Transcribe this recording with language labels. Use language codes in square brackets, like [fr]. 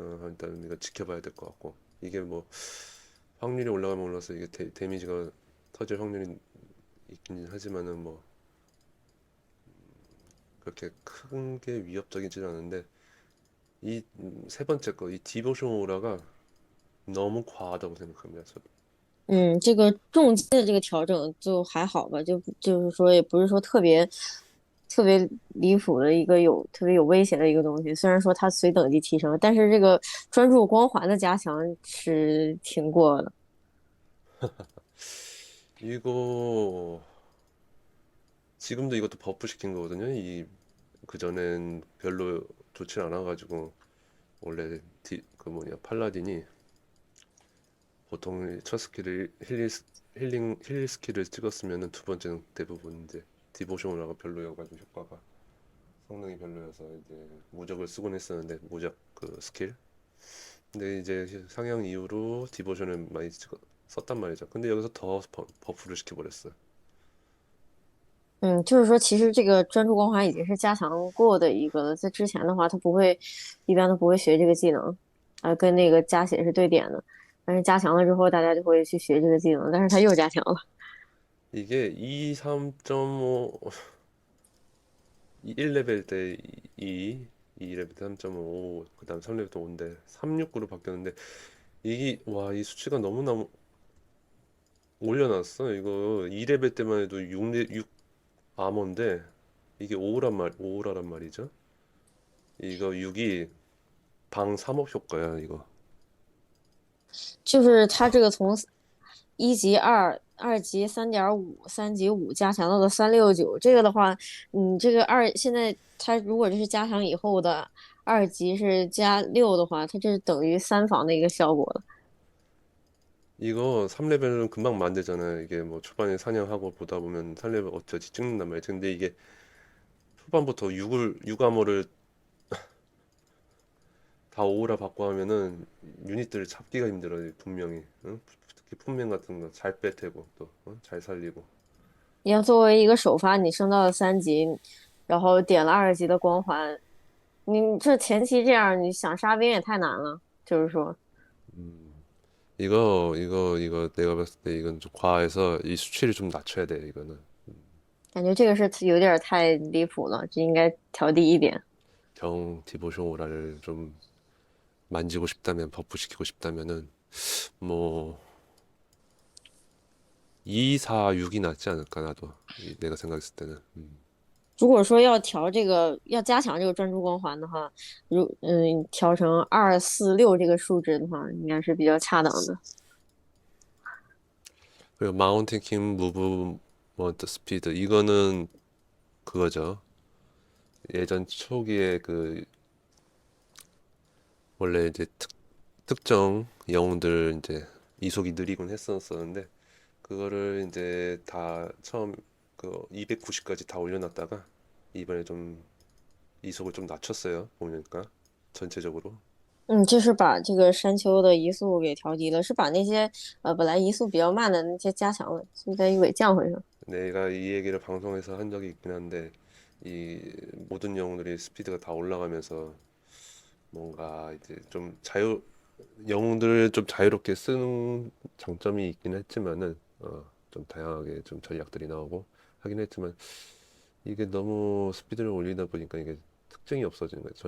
[ko] 일단 이거 지켜봐야 될 것 같고 이게 뭐 확률이 올라가면 올라서 이게 데미지가 터질 확률이 있긴 하지만은 뭐 그렇게 큰 게 위협적이진 않은데 이 세 번째 거 이 디보션 오라가 너무 과하다고 생각합니다. [zh] 这个重击的这个调整就还好吧，就是说也不是说特别离谱的一个特别有威胁的一个东西。虽然说它随等级提升，但是这个专注光环的加强是挺过的。 [ko] 이거 지금도 이것도 버프 시킨 거거든요. 이 그전엔 별로 좋지 않아가지고 원래 그 뭐냐 팔라딘이 보통 첫 스킬을 힐 스킬을 찍었으면은 두 번째는 대부분 이제 디보션이라고 별로여가지고 효과가 성능이 별로여서 이제 무적을 쓰곤 했었는데 무적 그 스킬. 근데 이제 상향 이후로 디보션을 많이 썼단 말이죠. 근데 여기서 더 버프를 시켜버렸어요. [zh] 就是说，其实这个专注光环已经是加强过的一个了。在之前的话，它不会，一般都不会学这个技能，跟那个加血是对点的。但是加强了之后，大家就会去学这个技能，但是它又加强了。 [ko] 이게 3.5 1레벨 때 2레벨 때 3.5 그다음 3레벨 때 5인데 369로 바뀌었는데 이게 와 이 수치가 너무너무 올려놨어. 이거 2레벨 때만 해도 6 아머인데 이게 5라란 말이죠. 이거 6이 방 3업 효과야 이거. [zh] 就是它这个从1级2、2级3.5、3级5加强到了369，这个的话，这个现在它如果这是加强以后的2级是加6的话，它这是等于3防的一个效果了。 [ko] 이거 3레벨은 금방 만들잖아요. 이게 뭐 초반에 사냥하고 보다 보면 3레벨 어쩌지 찍는단 말이야. 근데 이게 초반부터 6 아머를 다 5라 바꿔 하면은 유닛들을 잡기가 힘들어요. 분명히. 응? 특히 품명 같은 거 잘 빼태고 또 잘 살리고. [zh] 你要作为一个首发，你升到了3级，然后点了2级的光环，你这前期这样，你想杀兵也太难了。就是说， [ko] 이거 내가 봤을 때 이건 좀 과해서 이 수치를 좀 낮춰야 돼 이거는. [zh] 感觉这个是有点太离谱了，这应该调低一点。 [ko] 정 디보션 오라를 좀 만지고 싶다면 버프 시키고 싶다면은 뭐 2, 4, 6이 낫지 않을까 나도 내가 생각했을 때는. [zh] 如果说要调这个，要加强这个专注光环的话，调成2、4、6这个数值的话，应该是比较恰当的。 [ko] 그리고 마운틴 킹 무브먼트 스피드 이거는 그거죠. 예전 초기에 그 원래 이제 특정 영웅들 이제 이속이 느리곤 했었는데 그거를 이제 다 처음 그 290까지 다 올려놨다가 이번에 좀 이속을 좀 낮췄어요. 보니까 전체적으로. [zh] 就是把这个山丘的移速给调低了，是把那些本来移速比较慢的那些加强了，现在又给降回去了。 [ko] 내가 이 얘기를 방송에서 한 적이 있긴 한데 이 모든 영웅들이 스피드가 다 올라가면서 뭔가 이제 좀 영웅들을 좀 자유롭게 쓰는 장점이 있긴 했지만은 좀 다양하게 좀 전략들이 나오고 하긴 했지만 이게 너무 스피드를 올리다 보니까 이게 특징이 없어지는 거예요.